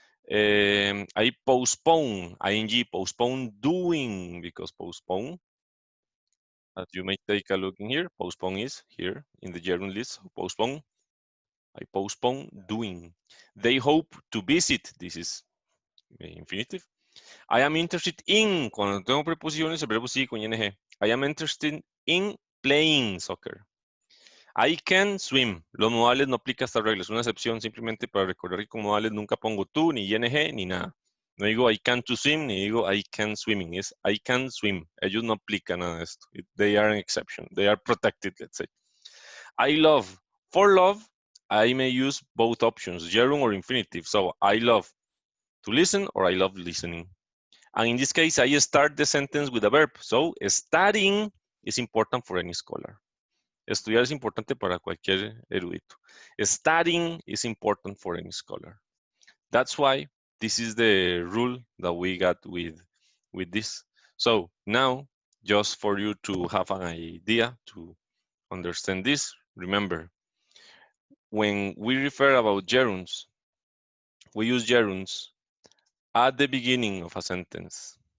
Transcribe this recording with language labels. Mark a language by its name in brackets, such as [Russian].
[English] I postpone, ing, postpone doing, because postpone, as you may take a look in here, postpone is here in the gerund list. So postpone, I postpone doing. They hope to visit, this is infinitive. I am interested in, [Spanish] cuando tengo preposiciones, el verbo sigue con ing. [English] I am interested in playing soccer. I can swim. [Spanish] Los modales no aplica esta regla, es una excepción simplemente para recordar que con modales nunca pongo tú, ni ing, ni nada. No digo [English] I can to swim, [Spanish] ni digo [English] I can swimming. [Spanish] Es [English] I can swim. [Spanish] Ellos no aplican nada de esto. [English] They are an exception. They are protected, let's say. I love. For love, I may use both options, gerund or infinitive. So I love to listen or I love listening. And in this case, I start the sentence with a verb. So studying is important for any scholar. [Spanish] Estudiar es importante para cualquier erudito. [English] Studying is important for any scholar. That's why this is the rule that we got with this. So now, just for you to have an idea, to understand this, remember, when we refer about gerunds, we use gerunds at the beginning of a sentence.